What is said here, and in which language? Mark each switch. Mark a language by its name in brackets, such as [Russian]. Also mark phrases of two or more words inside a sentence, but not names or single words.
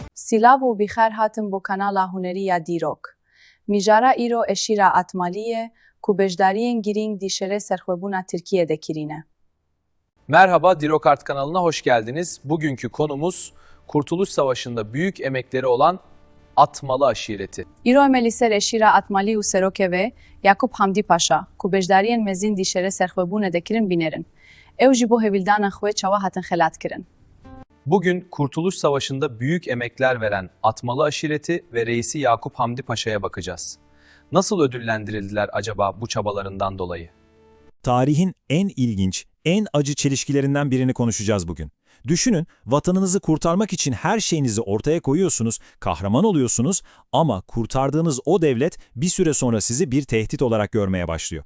[Kurdish] Silav û bîxer hatin bo kanala Hunerî ya Dîrok. Mijara îro eşîra Atmaliye ku beşdariyên girîng dîşerê serxwebûna Tirkiyeyê kirîne. [Turkish] Merhaba, Dirokart kanalına hoş geldiniz. Bugünkü konumuz Kurtuluş Savaşı'nda büyük emekleri olan Atmalı aşireti. [Kurdish] Îro em li ser eşîra Atmalî û serokê wê, Yakub Hamdî Paşa, ku beşdariyên mezin dîşerê serxwebûnê de kirin bînerin. Ew jî bo hevîldana xwe çawa hatin xelatkirin. [Turkish] Bugün Kurtuluş Savaşı'nda büyük emekler veren Atmalı aşireti ve reisi Yakup Hamdi Paşa'ya bakacağız. Nasıl ödüllendirildiler acaba bu çabalarından dolayı? Tarihin en ilginç, en acı çelişkilerinden birini konuşacağız bugün. Düşünün, vatanınızı kurtarmak için her şeyinizi ortaya koyuyorsunuz, kahraman oluyorsunuz ama kurtardığınız o devlet bir süre sonra sizi bir tehdit olarak görmeye başlıyor.